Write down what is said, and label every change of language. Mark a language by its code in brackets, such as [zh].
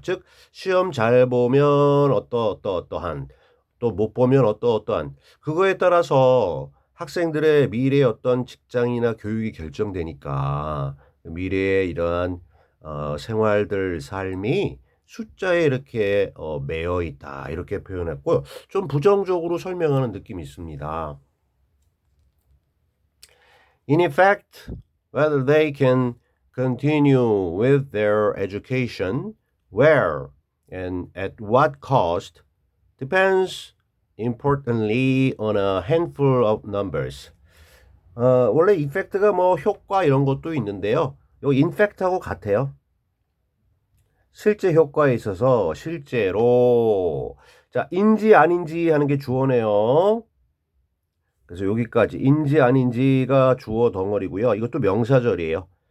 [ko] 즉 시험 잘 보면 어떠한 또 못 보면 어떠한 그거에 따라서 학생들의 미래의 어떤 직장이나 교육이 결정되니까 미래의 이러한 생활들 삶이 숫자에 이렇게 매여 있다 이렇게 표현했고요. 좀 부정적으로 설명하는 느낌이 있습니다. [en] In effect, whether they can continue with their education, where and at what cost depends importantly on a handful of numbers. [ko] 원래 effect가 뭐 효과 이런 것도 있는데요. 요 infact하고 같아요. 실제 효과에 있어서 실제로 자 인지 아닌지 하는 게 주어네요. 그래서 여기까지 인지 아닌지가 주어 덩어리고요. 이것도 명사절이에요.